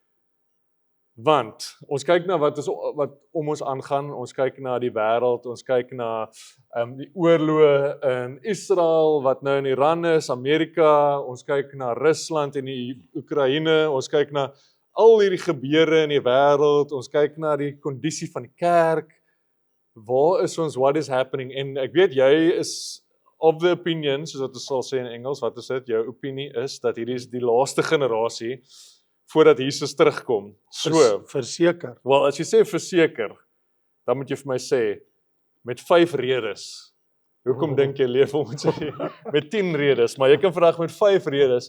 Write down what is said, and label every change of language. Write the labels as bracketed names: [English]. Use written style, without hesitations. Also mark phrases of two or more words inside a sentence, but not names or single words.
[Afrikaans] Want ons kyk na wat om ons aangaan, ons kyk na die wêreld, ons kyk na die oorloë in Israel wat nou in Iran is, Amerika, ons kyk na Rusland en die Oekraïne, ons kyk na al hierdie gebeure in die wêreld, ons kyk na die kondisie van die kerk. Waar is ons, [English] what is happening? [Afrikaans] En ek weet jy is [English] of the opinion, [Afrikaans] soos wat ons sal sê in Engels, wat is dit? Jou opinie is dat hierdie is die laaste generasie voordat Jesus terugkom. So, verseker. Wel, as jy sê verseker, dan moet jy vir my sê, met 5 redes. Hoekom dink jy leef ons met 10 redes, maar jy kan vandag met 5 redes.